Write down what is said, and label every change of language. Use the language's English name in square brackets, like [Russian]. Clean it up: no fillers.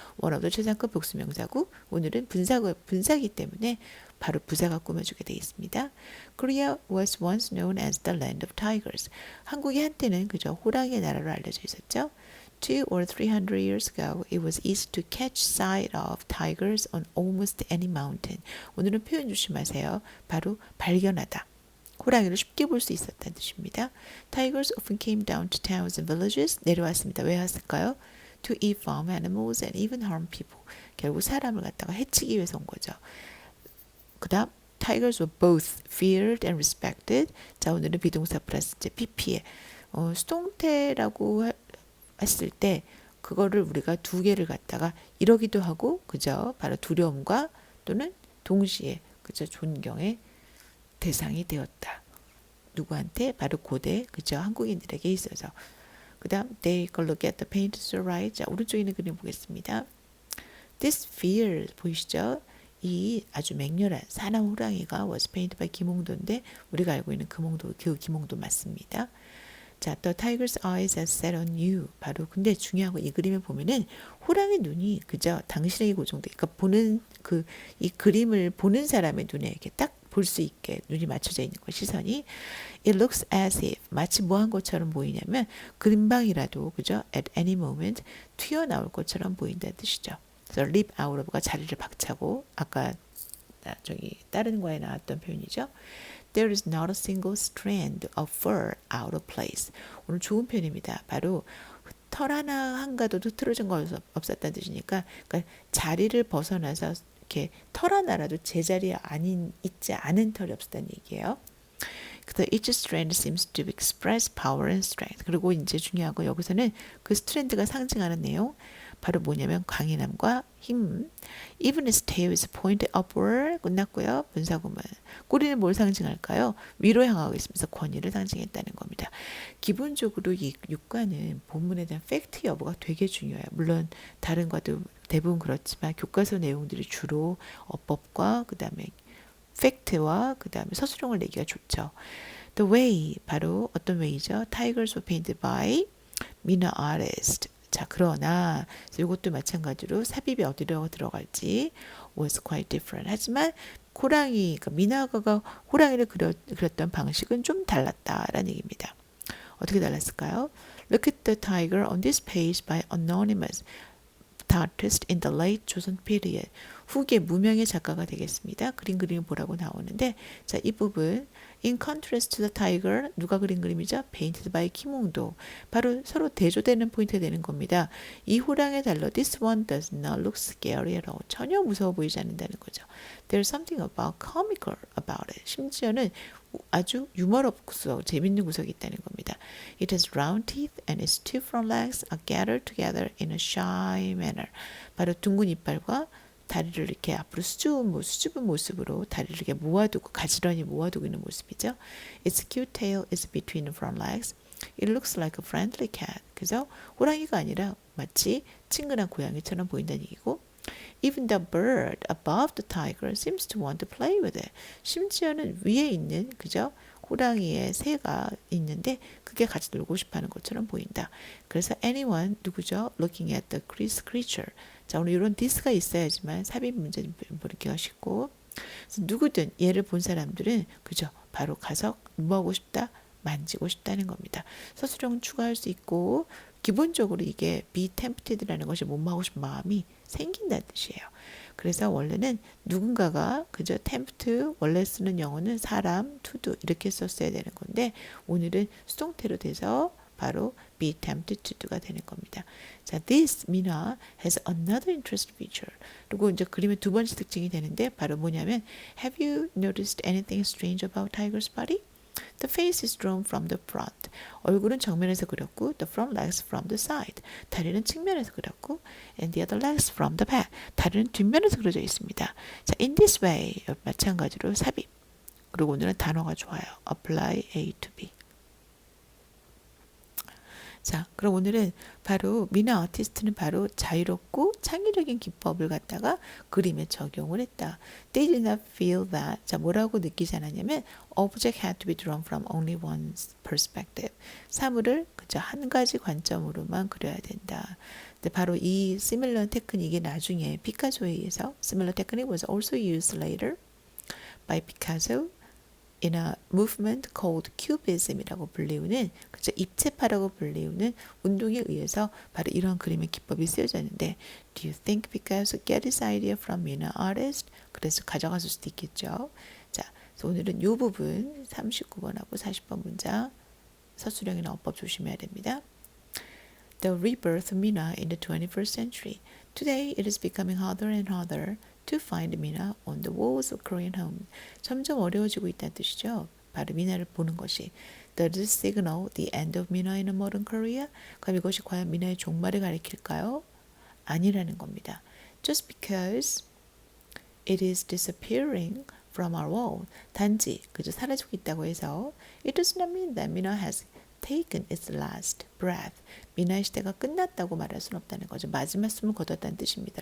[English] one of the [Korean] 최상급 복수명사고, 오늘은 분사기 때문에 바로 부사가 꾸며주게 되어 있습니다. [English] Korea was once known as the land of tigers. [Korean] 한국이 한때는 그저 호랑이의 나라로 알려져 있었죠. [English] 200 or 300 years ago, it was easy to catch sight of tigers on almost any mountain. [Korean] 오늘은 표현 조심하세요. 바로 발견하다. 호랑이를 쉽게 볼 수 있었다는 뜻입니다. [English] Tigers often came down to towns and villages. [Korean] 내려왔습니다. 왜 왔을까요? [English] To eat farm animals and even harm people. [Korean] 결국 사람을 갖다가 해치기 위해서 온 거죠. 그 다음, [English] Tigers were both feared and respected. [Korean] 자, 오늘은 비동사 플러스 이제 PP에 수동태라고 했을 때 그거를 우리가 두 개를 갖다가 이러기도 하고 그죠? 바로 두려움과 또는 동시에 그죠? 존경의 대상이 되었다. 누구한테? 바로 고대 그죠? 한국인들에게 있어서. 그 다음 [English] Take a look at the paint to the right. [Korean] 자, 오른쪽에 있는 그림 보겠습니다. [English] This fear [Korean] 보이시죠? 이 아주 맹렬한 사나운 호랑이가 [English] was painted by [Korean] 김홍도인데 우리가 알고 있는 그 김홍도 맞습니다. [English] 자, the tiger's eyes are set on you. [Korean] 바로 근데 중요한 건 이 그림을 보면은 호랑이 눈이 그저 당신에게 고정돼. 그러니까 보는 이 그림을 보는 사람의 눈에 이렇게 딱 볼 수 있게 눈이 맞춰져 있는 거 시선이. [English] It looks as if [Korean] 마치 뭐 한 것처럼 보이냐면 금방이라도 그죠? [English] At any moment [Korean] 튀어나올 것처럼 보인다는 뜻이죠. 그래서 [English] leap out of [Korean] 가 자리를 박차고 아까 저기 다른 거에 나왔던 표현이죠. [English] There is not a single strand of fur out of place. [Korean] 오늘 좋은 표현입니다. 바로 털 하나 한가도 흐트러진 거 없었다는 뜻이니까 그러니까 자리를 벗어나서 이렇게 털 하나라도 제자리에 있지 않은 털이 없었다는 얘기예요. [English] 그래서 each strand seems to express power and strength. [Korean] 그리고 이제 중요한 거 여기서는 그 스트랜드가 상징하는 내용 바로 뭐냐면 강인함과 힘. [English] Even its tail is pointed upward. [Korean] 끝났고요. 분사구문. 꼬리는 뭘 상징할까요? 위로 향하고 있으면서 권위를 상징했다는 겁니다. 기본적으로 이 육과는 본문에 대한 팩트 여부가 되게 중요해요. 물론 다른 과도 대부분 그렇지만 교과서 내용들이 주로 어법과 그 다음에 팩트와 그 다음에 서술형을 내기가 좋죠. The way 바로 어떤 way죠? [English] Tigers were painted by Mina artist. [Korean] 자, 그러나 이것도 마찬가지로 삽입이 어디로 들어갈지 [English] was quite different. [Korean] 하지만 호랑이, 그러니까 미나가가 호랑이를 그렸던 방식은 좀 달랐다라는 얘기입니다. 어떻게 달랐을까요? [English] Look at the tiger on this page by anonymous artist in the late 조선 period. [Korean] 후기 무명의 작가가 되겠습니다. 그림을 보라고 나오는데 자, 이 부분 [English] In contrast to the tiger [Korean] 누가 그린 그림이죠? [English] Painted by 김홍도. [Korean] 바로 서로 대조되는 포인트가 되는 겁니다. 이 호랑이에 달러 [English] This one does not look scary at all. [Korean] 전혀 무서워 보이지 않는다는 거죠. [English] There's something about comical about it. [Korean] 심지어는 아주 유머럽고 재밌는 구석이 있다는 겁니다. [English] It has round teeth and its two front legs are gathered together in a shy manner. [Korean] 바로 둥근 이빨과 다리를 이렇게 앞으로 수줍은 모습으로 다리를 이렇게 모아두고 가지런히 모아두고 있는 모습이죠. [English] Its cute tail is between the front legs. It looks like a friendly cat. [Korean] 그래서 호랑이가 아니라 마치 친근한 고양이처럼 보인다는 얘기고 [English] Even the bird above the tiger seems to want to play with it. [Korean] 심지어는 위에 있는 그죠? 호랑이의 새가 있는데 그게 같이 놀고 싶어하는 것처럼 보인다. 그래서 [English] anyone [Korean] 누구죠? [English] Looking at the creature. [Korean] 자, 오늘 이런 this가 있어야지만 삽입 문제 모르기가 쉽고 누구든 얘를 본 사람들은 그죠? 바로 가서 뭐 하고 싶다? 만지고 싶다는 겁니다. 서술형 추가할 수 있고 기본적으로 이게 be tempted라는 것이 뭐하고 싶은 마음이 생긴다는 뜻이에요. 그래서 원래는 누군가가 그저 tempt 원래 쓰는 영어는 사람, to do 이렇게 썼어야 되는 건데 오늘은 수동태로 돼서 바로 [English] be tempted to do [Korean] 가 되는 겁니다. [English] 자, this Mina has another interesting feature. [Korean] 그리고 이제 그림의 두 번째 특징이 되는데 바로 뭐냐면 [English] Have you noticed anything strange about tiger's body? The face is drawn from the front. [Korean] 얼굴은 정면에서 그렸고 [English] the front legs from the side. [Korean] 다리는 측면에서 그렸고 [English] and the other legs from the back. [Korean] 다리는 뒷면에서 그려져 있습니다. 자, [English] in this way [Korean] 마찬가지로 삽입. 그리고 오늘은 단어가 좋아요. [English] apply A to B. [Korean] 자, 그럼 오늘은 바로 미나 아티스트는 바로 자유롭고 창의적인 기법을 갖다가 그림에 적용을 했다. [English] They did not feel that. [Korean] 자, 뭐라고 느끼지 않았냐면 [English] object had to be drawn from only one perspective. [Korean] 사물을 그저 한 가지 관점으로만 그려야 된다. 근데 바로 이 similar 테크닉이 나중에 피카소에 의해서 [English] similar technique was also used later by Picasso in a movement called Cubism [Korean] 이라고 불리우는 그죠 입체파라고 불리우는 운동에 의해서 바로 이런 그림의 기법이 쓰여졌는데 [English] Do you think Picasso get his idea from Mina artist? [Korean] 그래서 가져갔을 수도 있겠죠. 자, 그래서 오늘은 이 부분 39번하고 40번 문장 서술형이나 어법 조심해야 됩니다. [English] The rebirth of Mina in the 21st century. Today it is becoming harder and harder to find Mina on the walls of Korean home. [Korean] 점점 어려워지고 있다는 뜻이죠. 바로 미나를 보는 것이. [English] Does it signal the end of Mina in a modern Korea? [Korean] 그럼 이것이 과연 미나의 종말을 가리킬까요? 아니라는 겁니다. [English] Just because it is disappearing from our world. [Korean] 단지 그저 사라지고 있다고 해서 [English] it does not mean that Mina has taken its last breath. [Korean] 미나의 시대가 끝났다고 말할 수는 없다는 거죠. 마지막 숨을 거뒀다는 뜻입니다.